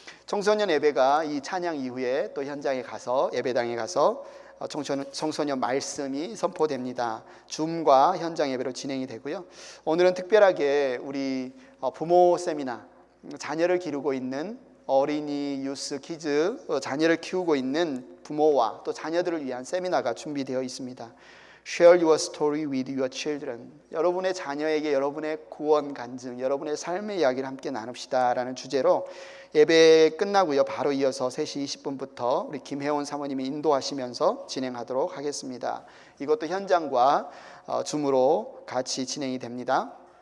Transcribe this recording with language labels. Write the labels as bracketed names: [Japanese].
[Korean] 청소년 예배가 이 찬양 이후에 또 현장에 가서 예배당에 가서 청소년 말씀이 선포됩니다. 줌과 현장 예배로 진행이 되고요. 오늘은 특별하게 우리 부모 세미나, 자녀를 기르고 있는 어린이, 유스, 키즈, 자녀를 키우고 있는 부모와 또 자녀들을 위한 세미나가 준비되어 있습니다. [English] Share your story with your children. [Korean] 여러분의 자녀에게 여러분의 구원 간증, 여러분의 삶의 이야기를 함께 나눕시다 라는 주제로 예배 끝나고요, 바로 이어서 3시 20분부터 우리 김혜원 사모님이 인도하시면서 진행하도록 하겠습니다. 이것도 현장과 줌으로 같이 진행이 됩니다.